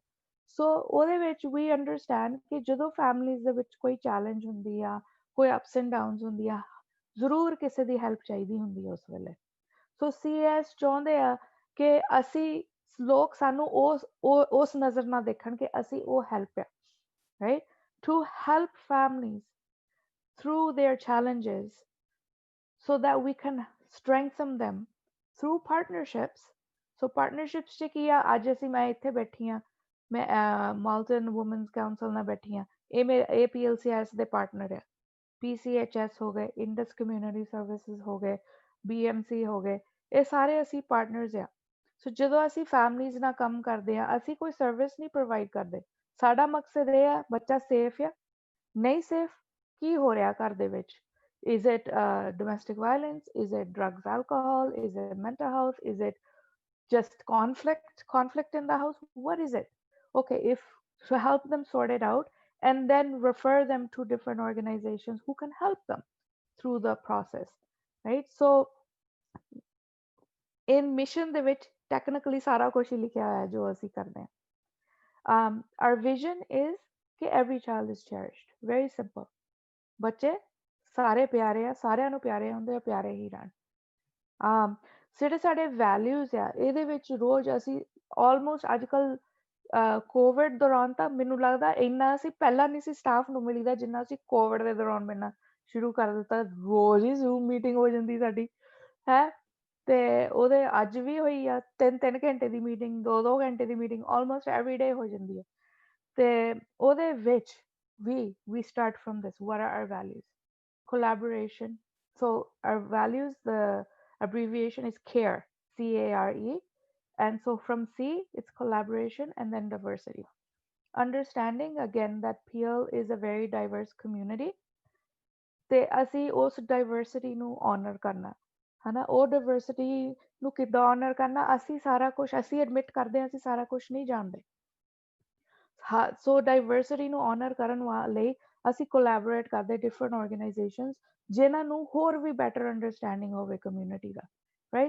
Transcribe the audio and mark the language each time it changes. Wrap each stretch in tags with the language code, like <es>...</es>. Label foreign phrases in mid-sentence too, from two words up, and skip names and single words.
<pa>ਸੋ ਉਹਦੇ ਵਿੱਚ ਵੀ ਅੰਡਰਸਟੈਂਡ ਕਿ ਜਦੋਂ ਫੈਮਲੀਜ਼ ਦੇ ਵਿੱਚ ਕੋਈ ਚੈਲੰਜ ਹੁੰਦੀ ਆ, ਕੋਈ</pa> <en>ups and downs</en> <pa>ਹੁੰਦੀ ਆ, ਜ਼ਰੂਰ ਕਿਸੇ ਦੀ ਹੈਲਪ ਚਾਹੀਦੀ ਹੁੰਦੀ ਹੈ ਉਸ ਵੇਲੇ। ਸੋ CS ਚਾਹੁੰਦੇ ਆ ਕਿ ਅਸੀਂ ਲੋਕ ਸਾਨੂੰ ਉਸ ਨਜ਼ਰ ਨਾਲ ਦੇਖਣ ਕਿ ਅਸੀਂ ਉਹ ਹੈਲਪ ਆ, ਰਾਈਟ?</pa> <en>to help families through their challenges so that we can strengthen them through partnerships. So partnerships</en> <pa>'ਚ ਕੀ ਆ, ਅੱਜ ਅਸੀਂ ਮੈਂ ਇੱਥੇ ਬੈਠੀ ਆ, ਮੈਂ ਮਾਲਟਨ ਵੂਮਨਸ ਕਾਉਂਸਲ ਨਾਲ ਬੈਠੀ ਆ, ਇਹ PLCS ਦੇ ਪਾਰਟਨਰ ਆ, PCHS ਹੋ ਗਏ, ਇੰਡਸ ਕਮਿਊਨਿਟੀ ਸਰਵਿਸਿਜ਼ ਹੋ ਗਏ, BMC ਹੋ ਗਏ, ਇਹ ਸਾਰੇ ਅਸੀਂ ਪਾਰਟਨਰਸ ਆ। ਸੋ ਜਦੋਂ ਅਸੀਂ ਫੈਮਲੀਜ਼ ਨਾਲ ਕੰਮ ਕਰਦੇ ਆ, ਅਸੀਂ ਕੋਈ ਸਰਵਿਸ ਨਹੀਂ ਪ੍ਰੋਵਾਈਡ ਕਰਦੇ, ਸਾਡਾ ਮਕਸਦ ਇਹ ਆ ਬੱਚਾ ਸੇਫ ਆ, ਨਹੀਂ ਸੇਫ, ਕੀ ਹੋ ਰਿਹਾ ਘਰ ਦੇ ਵਿੱਚ,</pa> <en>is it domestic violence, is it drugs, alcohol, is it mental health, is it just conflict in the house, what is it? Okay, if to help them sort it out and then refer them to different organizations who can help them through the process, right? So in mission</en> <pa>ਦੇ ਵਿੱਚ technically ਸਾਰਾ ਕੁਝ ਹੀ ਲਿਖਿਆ ਹੋਇਆ ਜੋ ਅਸੀਂ ਕਰਦੇ ਹਾਂ।</pa> <en>Our vision is ਕਿ every child is cherished, very simple.</en> <pa>ਬੱਚੇ ਸਾਰੇ ਪਿਆਰੇ ਆ, ਸਾਰਿਆਂ ਨੂੰ ਪਿਆਰੇ ਹੁੰਦੇ ਆ, ਪਿਆਰੇ ਹੀ ਰਹਿਣ। ਜਿਹੜੇ ਸਾਡੇ ਵੈਲਿਊਜ਼ ਆ, ਇਹਦੇ ਵਿੱਚ ਰੋਜ਼ ਅਸੀਂ ਆਲਮੋਸਟ ਅੱਜ ਕੱਲ ਕੋਵਿਡ ਦੌਰਾਨ ਤਾਂ ਮੈਨੂੰ ਲੱਗਦਾ ਇੰਨਾ ਅਸੀਂ ਪਹਿਲਾਂ ਨਹੀਂ ਸੀ ਸਟਾਫ ਨੂੰ ਮਿਲੀਦਾ ਜਿੰਨਾ ਅਸੀਂ ਕੋਵਿਡ ਦੇ ਦੌਰਾਨ ਮਿਲਣਾ ਸ਼ੁਰੂ ਕਰ ਦਿੱਤਾ। ਰੋਜ਼ ਹੀ</pa> <en>Zoom meeting</en> <pa>ਹੋ ਜਾਂਦੀ ਸਾਡੀ ਹੈ, ਤੇ ਉਹਦੇ ਅੱਜ ਵੀ ਹੋਈ ਆ 3-3 ਘੰਟੇ ਦੀ ਮੀਟਿੰਗ, 2-2 ਘੰਟੇ ਦੀ ਮੀਟਿੰਗ</pa> <en>almost everyday</en> <pa>ਹੋ ਜਾਂਦੀ ਹੈ। ਤੇ ਉਹਦੇ ਵਿੱਚ</pa> <en>we start from this. What are our values? Collaboration. So our values, the abbreviation is CARE, CARE. And so from C, it's collaboration and then diversity. Understanding again that PL is a very diverse community.</en> <pa>ਤੇ ਅਸੀਂ ਉਸ diversity ਨੂੰ honor ਕਰਨਾ, ਹਨਾ? ਉਹ diversity ਨੂੰ ਕਿੱਦਾਂ honor ਕਰਨਾ? ਅਸੀਂ ਸਾਰਾ ਕੁਝ ਅਸੀਂ admit ਕਰਦੇ ਹਾਂ ਅਸੀਂ ਸਾਰਾ ਕੁਝ ਨਹੀਂ ਜਾਣਦੇ। ਸੋ ਡਾਈਵਰਸਿਟੀ ਨੂੰ ਆਨਰ ਕਰਨ ਲਈ ਅਸੀਂ ਕੋਲੈਬੋਰੇਟ ਕਰਦੇ</pa> <en>different organizations</en> <pa>ਜਿਨ੍ਹਾਂ ਨੂੰ ਹੋਰ ਵੀ</pa> <en>better understanding</en> <pa>ਹੋਵੇ ਕਮਿਊਨਿਟੀ ਦਾ, ਰਾਈਟ?</pa>